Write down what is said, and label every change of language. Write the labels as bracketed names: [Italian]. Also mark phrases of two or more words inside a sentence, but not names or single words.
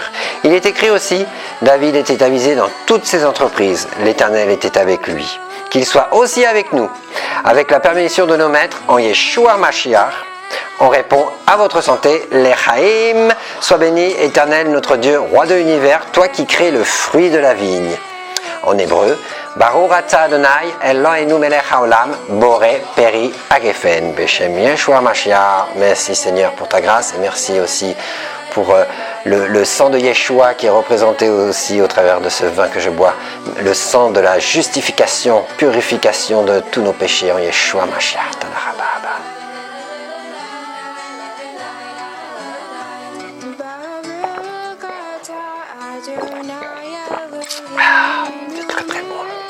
[French] Il est écrit aussi, David était avisé dans toutes ses entreprises, l'Éternel était avec lui. Qu'il soit aussi avec nous, avec la permission de nos maîtres en Yeshua Mashiach. On répond à votre santé, l'Echaim, sois béni, Éternel notre Dieu, roi de l'univers, toi qui crées le fruit de la vigne. En hébreu, [Hebrew] ברוך אתה אדוני אלוהינו מלך העולם בורא פרי הגפן בשם ישוע משיח. [French] Merci Seigneur pour ta grâce et merci aussi pour le sang de Yeshua qui est représenté aussi au travers de ce vin que je bois, le sang de la justification, purification de tous nos péchés en Yeshua Mashiach. C'est très très bon.